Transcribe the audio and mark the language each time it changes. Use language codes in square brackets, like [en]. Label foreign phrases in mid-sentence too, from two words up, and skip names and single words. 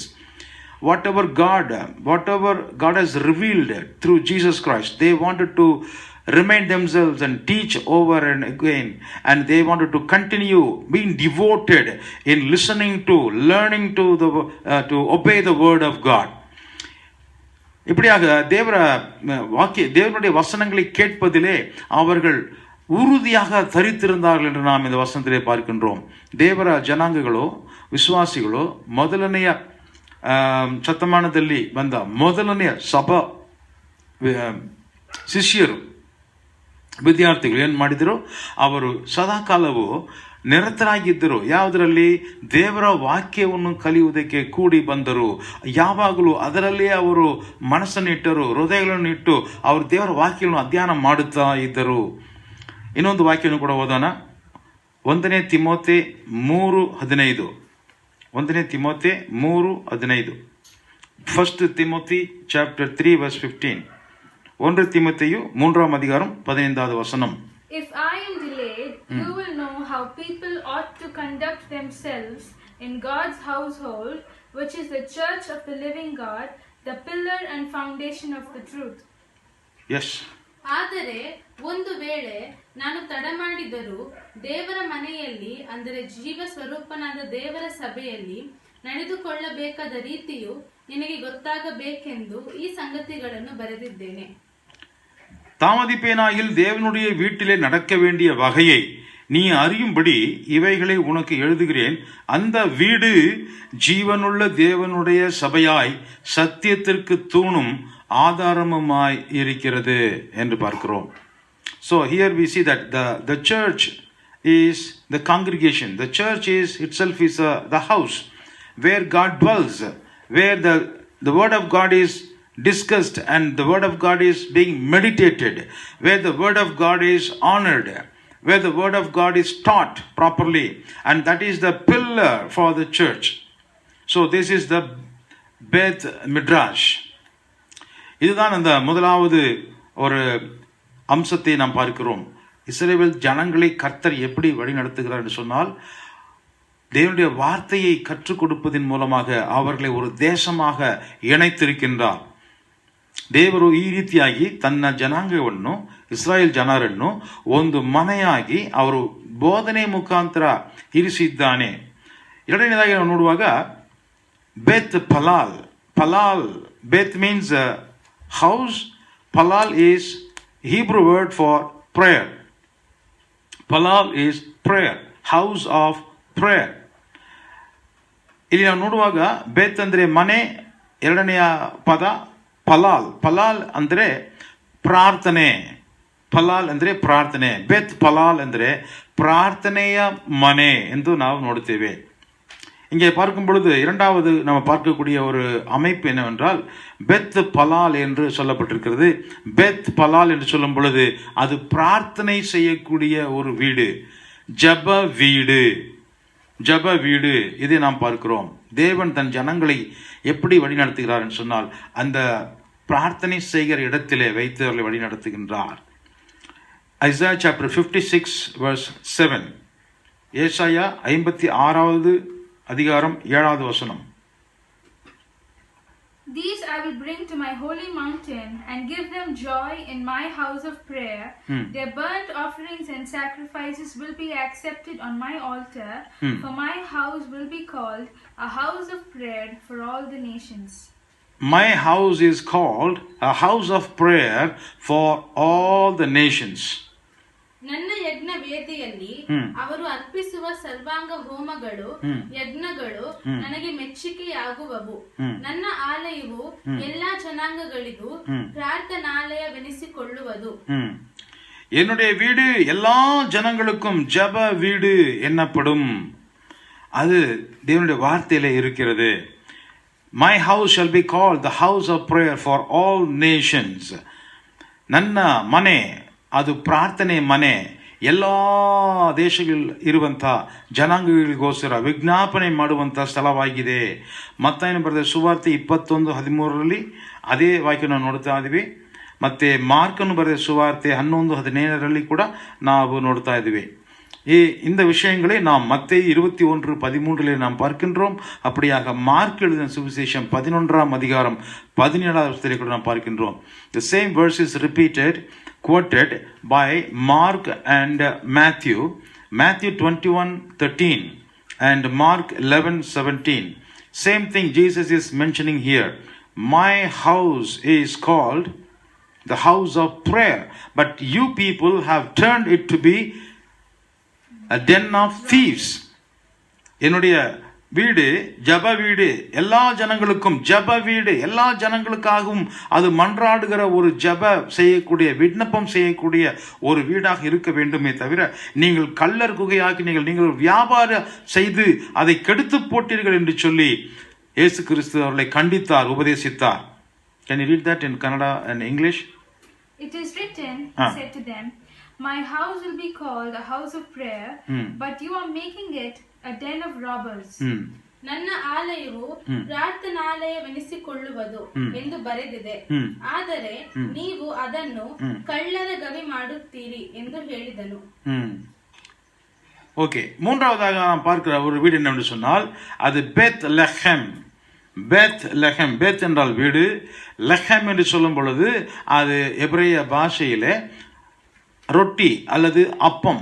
[en] Whatever God has revealed through Jesus Christ, they wanted to remind themselves and teach over and again, and they wanted to continue being devoted in listening to, learning to obey the word of God. [ta] இப்படியாக தேவனுடைய வசனங்களை கேட்பதிலே அவர்கள் உறுதியாக தரித்திருந்தார்கள் என்று நாம் இந்த வசனத்திலே பார்க்கின்றோம். [kn] ದೇವರ ಜನಾಂಗಗಳು, ವಿಶ್ವಾಸಿಗಳು ಮೊದಲನೆಯ ಶತಮಾನದಲ್ಲಿ ಬಂದ ಮೊದಲನೆಯ ಸಭಾ ಶಿಷ್ಯರು, ವಿದ್ಯಾರ್ಥಿಗಳು ಏನು ಮಾಡಿದರು, ಅವರು ಸದಾಕಾಲವು ನಿರತರಾಗಿದ್ದರು. ಯಾವುದರಲ್ಲಿ? ದೇವರ ವಾಕ್ಯವನ್ನು ಕಲಿಯುವುದಕ್ಕೆ ಕೂಡಿ ಬಂದರು. ಯಾವಾಗಲೂ ಅದರಲ್ಲೇ ಅವರು ಮನಸ್ಸನ್ನಿಟ್ಟರು, ಹೃದಯಗಳನ್ನು ಇಟ್ಟು ಅವರು ದೇವರ ವಾಕ್ಯವನ್ನು ಅಧ್ಯಯನ ಮಾಡುತ್ತಾ ಇದ್ದರು. ಇನ್ನೊಂದು ವಾಕ್ಯವನ್ನು ಕೂಡ ಓದೋಣ. 1 ತಿಮೋಥೆ 3:15. 1 ತಿಮೋಥೆ 3:15. 1 ತಿಮೋಥಿ [en] chapter 3 verse [kn] 15. [ta] 1 ತಿಮೋಥೆಯು 3th அதிகாரம் 15வது வசனம். [en] If I am delayed, you will know how people ought to conduct themselves in God's household, which is the church of the living God, the pillar and foundation of the truth. Yes. [kn] ಆದರೆ ಒಂದು ವೇಳೆ ನಾನು ತಡ ಮಾಡಿದರೂ ದೇವರ ಮನೆಯಲ್ಲಿ, ಅಂದರೆ ಜೀವ ಸ್ವರೂಪನಾದ ದೇವರ ಸಭೆಯಲ್ಲಿ ನಡೆದುಕೊಳ್ಳಬೇಕಾದ ರೀತಿಯು ನಿನಗೆ ಗೊತ್ತಾಗಬೇಕೆಂದು ಈ ಸಂಗತಿಗಳನ್ನು ಬರೆದಿದ್ದೇನೆ. [ta] தாமதிப்பேனாயில் தேவனுடைய வீட்டிலே நடக்க வேண்டிய வகையை நீ அறியும்படி இவைகளை உனக்கு எழுதுகிறேன். அந்த வீடு ஜீவனுள்ள தேவனுடைய சபையாய் சத்தியத்திற்கு தூணும் ஆதாரமுமாய் இருக்கிறது என்று பார்க்கிறோம். [en] So here we see that the church is the congregation. The church is itself is the house where God dwells, where the word of God is discussed and the word of God is being meditated, where the word of God is honored, where the word of God is taught properly, and that is the pillar for the church. So this is the Beth Midrash. [ta] இதுதான் அந்த முதலாவது ஒரு அம்சத்தை நாம் பார்க்கிறோம். இஸ்ரவேல் ஜனங்களை கர்த்தர் எப்படி வழி நடத்துகிறார் என்று சொன்னால், தேவனுடைய வார்த்தையை கற்றுக் கொடுப்பதன் மூலமாக அவர்களை ஒரு தேசமாக ಇணைತಿರುಕಿಂದಾರ್. [kn] ದೇವರು ಈ ರೀತಿಯಾಗಿ ತನ್ನ ಜನಾಂಗವನ್ನು, ಇಸ್ರಾಯೇಲ್ ಜನರನ್ನು ಒಂದು ಮನೆಯಾಗಿ ಅವರು ಬೋಧನೆ ಮುಖಾಂತರ ಇರಿಸಿದ್ದಾನೆ. ಎರಡನೇದಾಗಿ ನಾವು ನೋಡುವಾಗ ಬೆತ್ ಪಲಾಲ್. [en] ಪಲಾಲ್, ಬೆತ್ means house. Palal is Hebrew word for prayer. Palal is prayer, house of prayer. [kn] ಇಲ್ಲಿ ನಾವು ನೋಡುವಾಗ ಬೆತ್ ಅಂದರೆ ಮನೆ, ಎರಡನೆಯ ಪದ ಪಲಾಲ್. ಪಲಾಲ್ ಅಂದರೆ ಪ್ರಾರ್ಥನೆ. ಪಲಾಲ್ ಅಂದರೆ ಪ್ರಾರ್ಥನೆ. ಬೆತ್ ಪಲಾಲ್ ಅಂದರೆ ಪ್ರಾರ್ಥನೆಯ ಮನೆ ಎಂದು ನಾವು ನೋಡುತ್ತೇವೆ. [ta] இங்கே பார்க்கும் பொழுது இரண்டாவது நம்ம பார்க்கக்கூடிய ஒரு அமைப்பு என்னவென்றால் பெத் பலால் என்று சொல்லப்பட்டிருக்கிறது. பெத் பலால் என்று சொல்லும் பொழுது அது பிரார்த்தனை செய்யக்கூடிய ஒரு வீடு, ஜப வீடு. ஜப வீடு இதை நாம் பார்க்கிறோம். தேவன் தன் ஜனங்களை எப்படி வழி நடத்துகிறார் என்று சொன்னால் அந்த பிரார்த்தனை செய்கிற இடத்திலே வைத்து அவர்களை வழி நடத்துகின்றார். [en] ஐசாயா சாப்டர் 56 verse 7. [ta] ஏசாயா 56வது அதிகாரம் 7வது வசனம். [en] These I will bring to my holy mountain and give them joy in my house of prayer. Their burnt offerings and sacrifices will be accepted on my altar, for my house will be called a house of prayer for all the nations. My house is called a house of prayer for all the nations. [kn] ನನ್ನ ಯಜ್ಞ ವೇದಿಯಲ್ಲಿ ಅವರು ಅರ್ಪಿಸುವ ಸರ್ವಾಂಗ ಹೋಮಗಳು, ಯಜ್ಞಗಳು ನನಗೆ ಮೆಚ್ಚುಗೆಯಾಗುವವು. ನನ್ನ ಆಲಯವು ಎಲ್ಲಾ ಜನಾಂಗಗಳಿಗೂ ಪ್ರಾರ್ಥನಾಲಯವೆನಿಸಿಕೊಳ್ಳುವುದು. [ta] என்னுடைய வீடு எல்லா ஜனங்களுக்கும் ஜப வீடு என்னப்படும். அது தேவனுடைய வார்த்தையிலே இருக்கிறது. [en] My house shall be called the house of prayer for all nations. [kn] ನನ್ನ ಮನೆ ಅದು ಪ್ರಾರ್ಥನೆ ಮನೆ, ಎಲ್ಲ ದೇಶಗಳಲ್ಲಿ ಇರುವಂಥ ಜನಾಂಗಗಳಿಗೋಸ್ಕರ ವಿಜ್ಞಾಪನೆ ಮಾಡುವಂಥ ಸ್ಥಳವಾಗಿದೆ. ಮತ್ತಾಯನ ಬರೆದ ಸುವಾರ್ತೆ 21:13 ಅದೇ ವಾಕ್ಯ ನಾವು ನೋಡ್ತಾ ಇದ್ದೀವಿ. ಮತ್ತು ಮಾರ್ಕನು ಬರೆದ ಸುವಾರ್ತೆ 11:17 ಕೂಡ ನಾವು ನೋಡ್ತಾ ಇದ್ದೀವಿ. [ta] இந்த விஷயங்களை நாம் மத்தேயு 21:13 நாம் பார்க்கின்றோம். அப்படியாக மார்க் எழுதின சுவிசேஷம் 11ஆம் அதிகாரம் 17வது வசனத்தை கூட நாம் பார்க்கின்றோம். [en] The same verse is quoted by Mark and Matthew. Matthew 21:13 and Mark 11:17. Same thing Jesus is mentioning here. My house is called the house of prayer, but you people have turned it to be a den of thieves. [ta] என்னுடைய வீடு ஜப வீடு, எல்லா ஜனங்களுக்கும் ஜப வீடு, எல்லா ஜனங்களுக்காகவும் அது மன்றாடுகிற ஒரு ஜப செய்யக்கூடிய, விண்ணப்பம் செய்யக்கூடிய ஒரு வீடாக இருக்க வேண்டுமே தவிர, நீங்கள் கள்ளர் குகையாக்கி நீங்கள் வியாபாரம் செய்து அதை கெடுத்து போட்டீர்கள் என்று சொல்லி இயேசு கிறிஸ்து அவர்களை கண்டித்தார், உபதேசித்தார். [en] Can you read that in Kannada and English? It is written, he said to them, my house will be called a house of prayer, but you are making it a den of robbers. [kn] ನನ್ನ ಆಲಯವು ಪ್ರಾರ್ಥನಾಲಯವೆನಿಸಿಕೊಳ್ಳುವುದು ಎಂದು ಬರೆದಿದೆ, ಆದರೆ ನೀವು ಅದನ್ನು ಕಳ್ಳರ ಗವಿ ಮಾಡುತ್ತೀರಿ ಎಂದು ಹೇಳಿದನು. [ta] ஓகே, மூன்றாவதாக நாம் பார்க்கிற ஒரு வீடு என்னவென்று சொன்னால் அது பெத் லெஹெம். பெத் லெஹெம், பெத் என்றால் வீடு, லெஹெம் என்று சொல்லும் பொழுது அது எபிரேய பாஷையிலே ரொட்டி அல்லது அப்பம்.